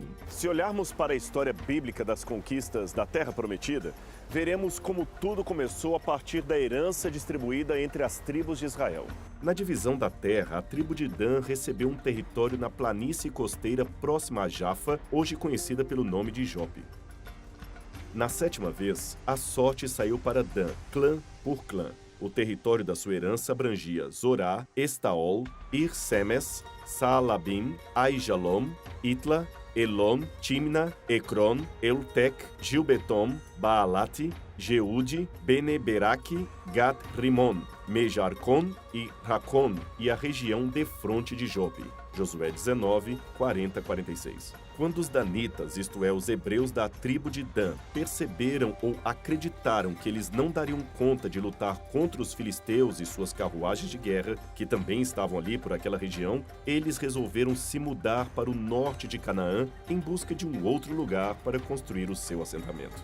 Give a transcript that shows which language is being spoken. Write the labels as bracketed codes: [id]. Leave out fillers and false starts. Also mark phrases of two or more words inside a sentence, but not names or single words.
[pt] Se olharmos para a história bíblica das conquistas da Terra Prometida, veremos como tudo começou a partir da herança distribuída entre as tribos de Israel. Na divisão da terra, a tribo de Dan recebeu um território na planície costeira próxima a Jafa, hoje conhecida pelo nome de Jope. Na 7ª vez, a sorte saiu para Dan, clã por clã. O território da sua herança abrangia Zorá, Estaol, Ir-Semes, Saalabim, Aijalon, Itla, Elon, Timna, Ecron, Eltec, Gilbetom, Baalate, Jeude, Bene-Beraque, Gat-Rimon, Mejarcon e Racon, e a região defronte de Jope. Josué 19, 40-46. Quando os danitas, isto é, os hebreus da tribo de Dan, perceberam ou acreditaram que eles não dariam conta de lutar contra os filisteus e suas carruagens de guerra, que também estavam ali por aquela região, eles resolveram se mudar para o norte de Canaã em busca de um outro lugar para construir o seu assentamento.